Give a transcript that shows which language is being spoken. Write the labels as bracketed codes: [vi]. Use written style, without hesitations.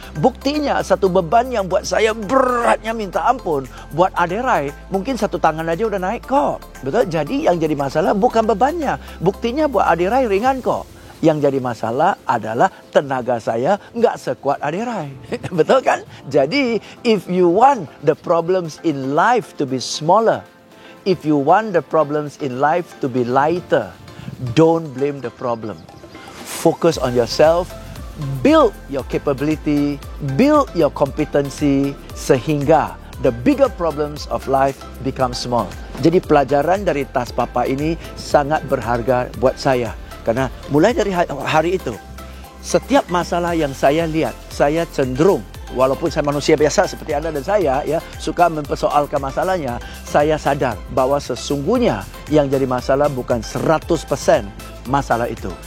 [id] Buktinya satu beban yang buat saya beratnya minta ampun. Buat Aderai, mungkin satu tangan aja udah naik kok. Betul? Jadi yang jadi masalah bukan bebannya. Buktinya buat Aderai ringan kok. Yang jadi masalah adalah tenaga saya nggak sekuat Aderai. Betul kan? [en] Jadi, if you want the problems in life to be smaller, if you want the problems in life to be lighter, don't blame the problem. Focus on yourself, build your capability, build your competency, sehingga the bigger problems of life become small. [id] Jadi pelajaran dari tas papa ini sangat berharga buat saya. Karena mulai dari hari itu, setiap masalah yang saya lihat, saya cenderung, walaupun saya manusia biasa seperti Anda dan saya, ya, suka mempersoalkan masalahnya, saya sadar bahwa sesungguhnya yang jadi masalah bukan 100% masalah itu.